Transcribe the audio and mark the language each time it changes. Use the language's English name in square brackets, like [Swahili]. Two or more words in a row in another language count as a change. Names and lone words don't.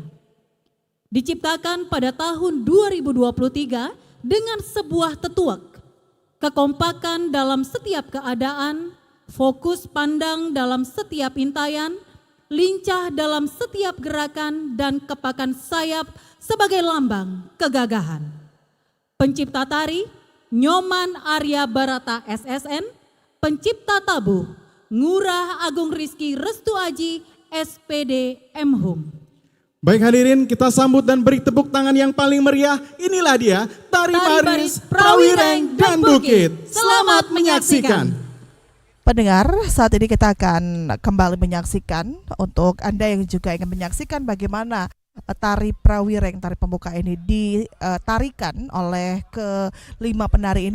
[Indonesian] Diciptakan pada tahun 2023 dengan sebuah tetuak, kekompakan dalam setiap keadaan, fokus pandang dalam setiap intayan, lincah dalam setiap gerakan, dan kepakan sayap sebagai lambang kegagahan. Pencipta tari, Nyoman Arya Barata SSN. Pencipta tabuh, Ngurah Agung Rizky Restu Aji SPD Mhum. Baik hadirin, kita sambut dan beri tepuk tangan yang paling meriah. Inilah dia, Tari Baris Prawireng dan Bukit. Selamat menyaksikan. Pendengar, saat ini kita akan kembali menyaksikan untuk Anda yang juga ingin menyaksikan bagaimana tari Prawireng, tari pembuka ini ditarikan oleh kelima penari ini.